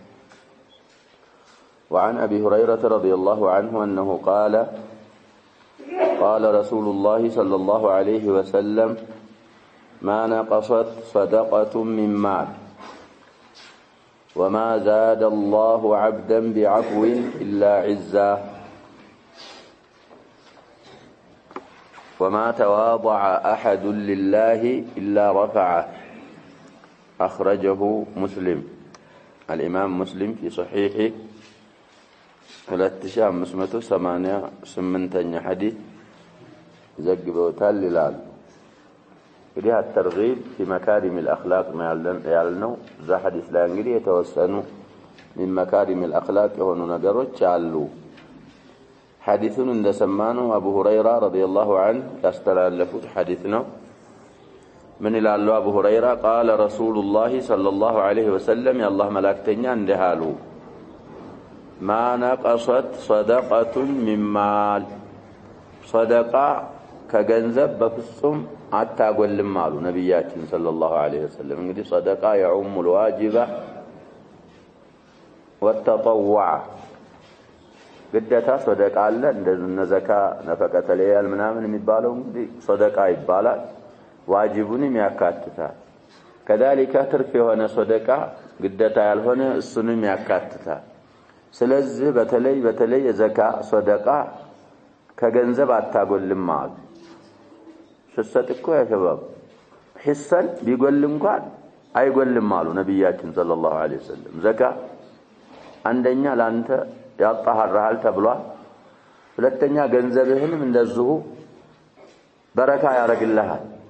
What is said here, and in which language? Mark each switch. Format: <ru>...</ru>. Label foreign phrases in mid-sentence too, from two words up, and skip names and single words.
<ar>وعن أبي هريرة رضي الله عنه أنه قال رسول الله صلى الله عليه وسلم ما نقصت صدقة من مال وما زاد الله عبدا بعفو إلا عزا وما تواضع أحد لله إلا رفعه أخرجه مسلم.</ar> <am>الإمام مسلم في صحيحه 2588 حديث ዘግበውታል ይላል። እንግዲህ</am> <ar>الترغيب في مكارم الأخلاق</ar> <am>ያልነው እዛ ሐዲስ ላይ እንግዲህ የተወሰኑ</am> <ar>من مكارم الأخلاق</ar> <am>የሆኑ ነገሮች አሉ። ሐዲሱን እንደሰማነው አቡ ሁረይራ</am> <ar>رضي الله عنه</ar> <am>ያስተላለፉት ሐዲስ ነው። ምን ይላሉ አቡ ሁረይራ?</am> <ar>قال رسول الله صلى الله عليه وسلم</ar> <am>የአላህ መላእክተኛ እንዲህ አሉ</am> <ar>ما نقصت صدقة من مال</ar> <am>صدقة ከገንዘብ በፍጹም አታጎልም አሉ ነብያችን</am> <ar>صلى الله عليه وسلم።</ar> <am>እንግዲህ</am> <ar>صدقة يعم الواجبة</ar> <am>والتطوع ግዴታ صدقة አለ እንደነ ዘካ ነፈቀተ ለያል ምናምን የሚባለው እንግዲህ صدقة ይባላል። ዋጅቡንም ያካትታል። كذلك ትርፍ የሆነ صدقة ግዴታ ያልሆነ እሱንም ያካትታል። ስለዚህ በተለይ የዘካ صدقة ከገንዘብ አታጎልም አሉ። ስትሰጥኮ ያሸባብ ሂሰን ቢጎል እንኳን አይጎልም አሉ ነብያችን</am> <ar>صلى الله عليه وسلم።</ar> <am>ዘካ አንደኛ ላንተ ያጣሃራል ተብሏል። ሁለተኛ ገንዘብህንም እንደዚሁ በረካ ያረግልሃል</am>